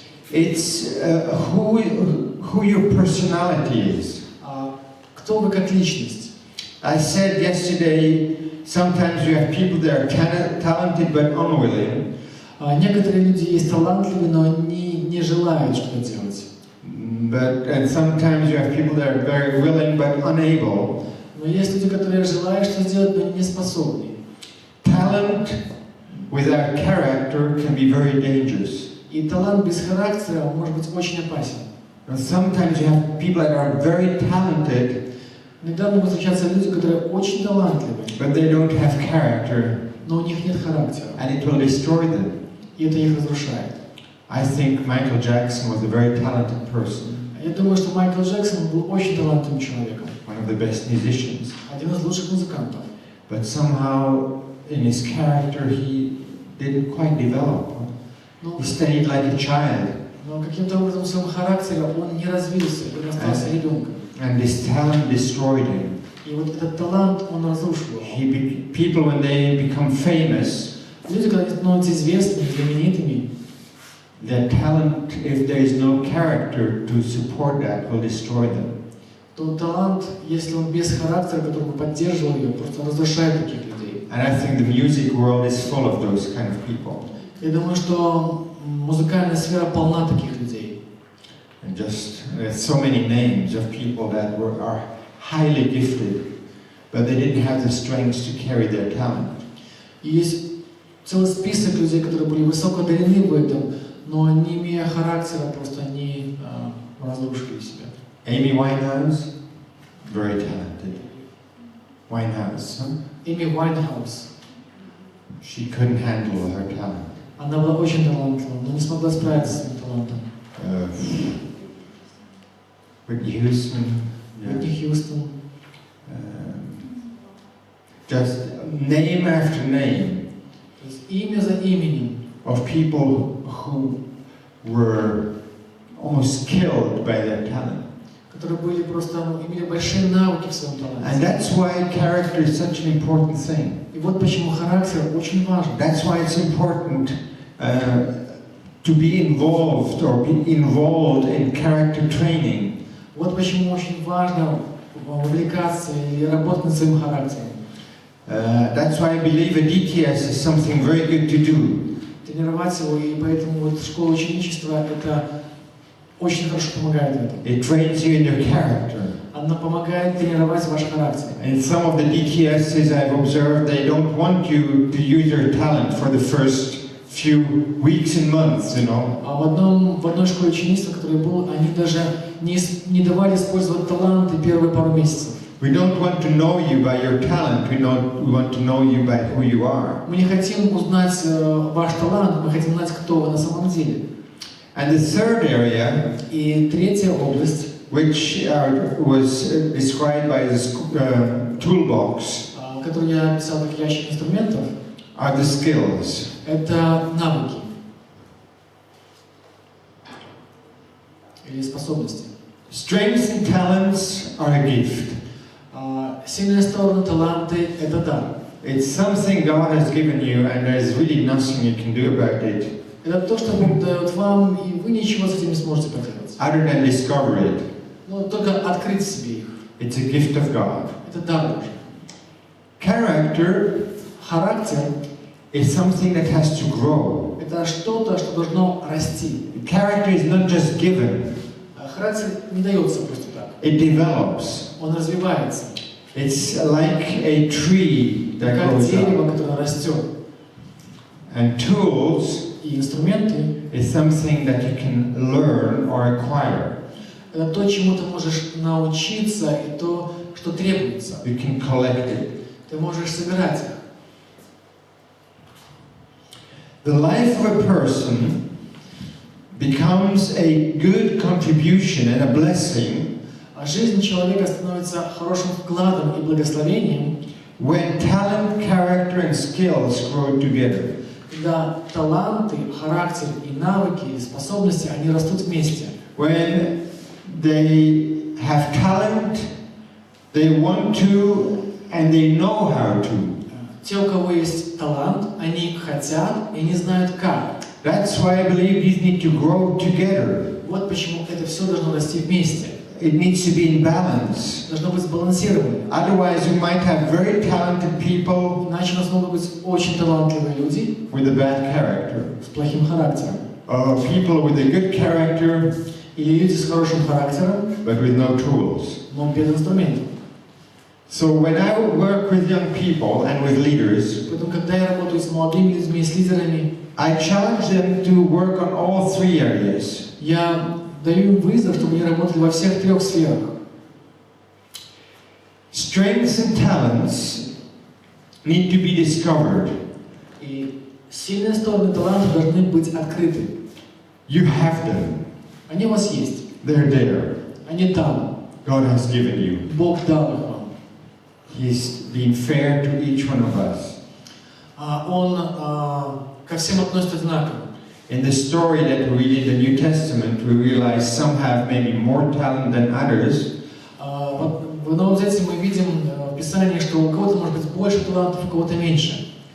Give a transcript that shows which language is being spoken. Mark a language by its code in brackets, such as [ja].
[en] It's who your personality is. [ru] Кто вы как личность? [en] I said yesterday, sometimes you have people that are talented but unwilling. [ru] Некоторые люди есть талантливые, но они не желают что-то делать. [en] And sometimes you have people that are very willing but unable. [ru] Но есть люди, которые желают что-то сделать, но не способны. [en] Talent without character can be very dangerous. [ru] И талант без характера может быть очень опасен. [en] And sometimes you have people that are very talented, [ru] Иногда могут встречаться люди, которые очень талантливы, [en] but they don't have character, [ru] но у них нет характера, [en] and it will destroy them. [ru] и это их разрушает. [en] I think Michael Jackson was a very talented person, [ru] Я думаю, что Майкл Джексон был очень талантливым человеком, [en] one of the best musicians. [ru] один из лучших музыкантов. [en] But somehow, in his character, he didn't quite develop. He stayed like a child. [ru] Но каким-то образом в своем характере он не развился, он остался ребенком. [en] And this talent destroyed him. [ru] И вот этот талант он разрушил. [en] People, when they become famous, [ru] Люди, когда они становятся известными, знаменитыми, [en] their talent, if there is no character to support that, will destroy them. [ru] то талант, если он без характера, который бы поддерживал ее, просто разрушает таких людей. [en] And I think the music world is full of those kind of people. [ru] Я думаю, что музыкальная сфера полна таких людей. [en] And just there's so many names of people that are highly gifted, but they didn't have the strength to carry their talent. [ru] И есть целый список людей, которые были высоко одарены в этом, но не имея характера, просто они разрушили себя. [en] Amy Winehouse, very talented. Winehouse, huh? [ru] Эми Уайнхаус. [en] She couldn't handle her talent. [ru] Она была очень талантлива, но не смогла справиться с своим талантом. [en] Whitney Houston. [ru] Уитни Хьюстон. [en] Just name after name [ru] То есть имя за именем [en] of people who were almost killed by their talent. [ru] которые были просто, имели большие навыки в своем [en] And that's why character is such an important thing. [ru] И вот почему характер очень важен. [en] That's why it's important to be involved or be involved in character training. [ru] Вот почему очень важно вовлекаться и работать над своим характером. [en] That's why I believe a DTS is something very good to do. [ru] Тренировать его, и поэтому вот школа ученичества это очень хорошо помогает в этом. [en] It trains you in your character. [ru] Она помогает тренировать ваш характер. [en] In some of the DTSs I've observed, they don't want you to use your talent for the first few weeks and months, you know. [ru] А в одной школе ученичества, в которой я был, они даже не давали использовать таланты первые пару месяцев. [en] We don't want to know you by your talent, we want to know you by who you are. [ru] Мы не хотим узнать ваш талант, мы хотим знать, кто вы на самом деле. [en] And the third area, [ru] И третья область, [en] which was described by this toolbox, [ru] которую я описал как ящик инструментов, [en] are the skills. [ru] это навыки или способности. [en] Strengths and talents are a gift. [ru] Сильные стороны, таланты – это дар. [en] It's something God has given you and there's really nothing you can do about it [ru] Это то, что Бог дает вам, и вы ничего с этим не сможете поделать. [en] other than discover it. [ru] Но только открыть в себе их. [en] It's a gift of God. [ru] Это дар Божий. [en] Character [ru] Характер [en] is something that has to grow. [ru] – это что-то, что должно расти. [en] Character is not just given, [ru] Характер не дается просто так. [en] it develops. [ru] Он развивается. [en] It's like a tree that [ru] Как [en] grows [ru] дерево, [en] up. [ru] которое растет. [en] And tools [ru] И инструменты [en] is something that you can learn or acquire. [ru] – это то, чему ты можешь научиться, и то, что требуется. [en] You can collect it. [ru] Ты можешь собирать их. [en] The life of a person becomes a good contribution and a blessing [ru] А жизнь человека становится хорошим вкладом и благословением, [en] when talent, character, and skills grow together. [ru] когда таланты, характер и навыки, и способности, они растут вместе. [en] When they have talent, they want to, and they know how to. [ru] Те, у кого есть талант, они хотят и не знают как. [en] That's why I believe these need to grow together. [ru] Вот почему это все должно расти вместе. [en] It needs to be in balance. [ru] Должно быть сбалансировано. [en] Otherwise, you might have very talented people [ru] Иначе у нас могут быть очень талантливые люди [en] with a bad character, [ru] с плохим характером. [en] or people with a good character [ru] Или люди с хорошим характером, [en] but with no tools. [ru] но без инструментов. [en] So when I work with young people and with leaders, [ru] Поэтому, когда я работаю с молодыми людьми, с лидерами, [en] I challenge them to work on all three areas. [ru] я даю им вызов, чтобы они работали во всех трех сферах. [en] Strengths and talents need to be discovered. [ru] И сильные стороны таланта должны быть открыты. [en] You have them. [ru] Они у вас есть. [en] They're there. [ru] Они там. [en] God has given you. [ru] Бог дал их вам. [en] He's been fair to each one of us. [ru] Он ко всем относится одинаково. [en] In the story that we read in the New Testament, we realize some have maybe more talent than others. [ru] В Новом Завете мы видим в Писании, что у кого-то может быть больше талантов, у кого-то меньше.